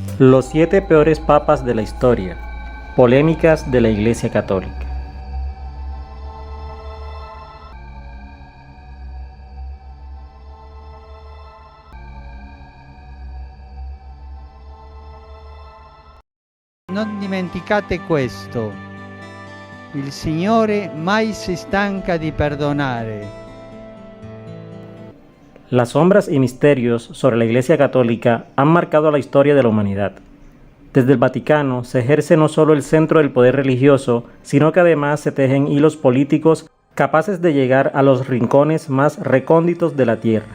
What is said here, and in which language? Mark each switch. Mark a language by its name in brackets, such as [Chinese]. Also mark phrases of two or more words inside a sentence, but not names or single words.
[Spanish] Los 7 peores papas de la historia. Polémicas de la Iglesia Católica. [Italian] Non dimenticate questo: il Signore mai si stanca di perdonare. [Spanish] Las sombras y misterios sobre la Iglesia Católica han marcado la historia de la humanidad. Desde el Vaticano se ejerce no solo el centro del poder religioso, sino que además se tejen hilos políticos capaces de llegar a los rincones más recónditos de la tierra.